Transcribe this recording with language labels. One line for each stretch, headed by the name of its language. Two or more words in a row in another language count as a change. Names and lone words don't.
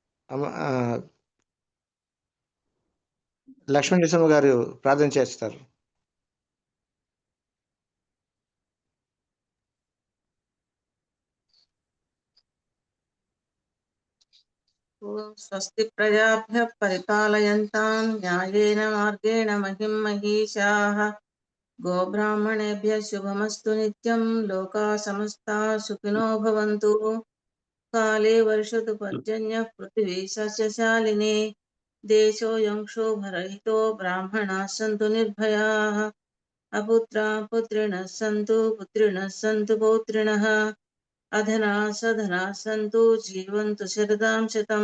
Telugu: లక్ష్మీ నరసింహ గారు ప్రార్థన చేస్తారు.
Sanskrit: ఓం స్వస్తి ప్రజాభ్యః పరిపాలయంతాం న్యాయేన మార్గేణ మహిం మహీషాః గోబ్రాహ్మణేభ్యः శుభమస్తు నిత్యం లోకాः సమస్తాः సుఖినో భవంతు. కాలే వర్షతు పర్జన్యః పృథివీ సస్యశాలినీ దేశోऽयं क्षोभरहितो బ్రాహ్మణాः సంతు నిర్భయాः అపుత్రాः పుత్రిణः సంతు పుత్రిణः సంతు పౌత్రిణः అధనాः సధనాः సంతు జీవంతు శరదాం శతం.